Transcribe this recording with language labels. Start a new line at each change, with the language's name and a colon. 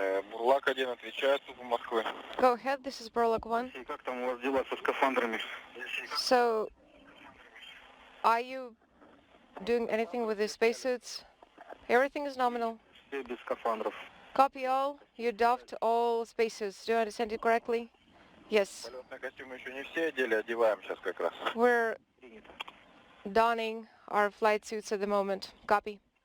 Russian: Бурлак 1 отвечает, ЦУПу Москвы.
English: Go ahead, this is Burlak 1.
Russian: Как там у вас дела со скафандрами?
English: So, are you doing anything with the spacesuits? Everything is nominal.
Russian: Без скафандров.
English: Copy all. You doffed all spacesuits. Do I understand it correctly? Yes.
Russian: Полетные костюмы еще не все одели, одеваем сейчас как раз.
English: We're donning our flight suits at the moment. Copy.